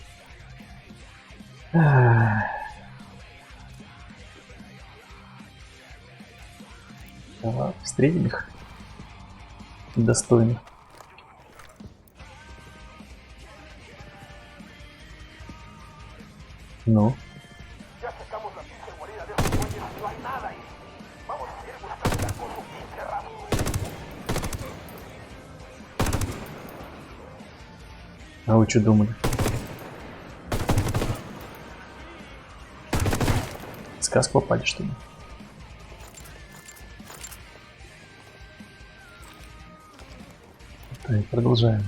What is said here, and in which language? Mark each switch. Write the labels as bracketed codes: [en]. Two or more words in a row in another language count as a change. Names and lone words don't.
[ru] Давай, встретим их. Достойно. Ну. [es] Ya sacamos la pinche guarida de esos güeyes. No hay nada ahí. Vamos a ir buscando con su pinche ramo. [ru] А вы что думали? В сказку попали, что ли? Так, продолжаем.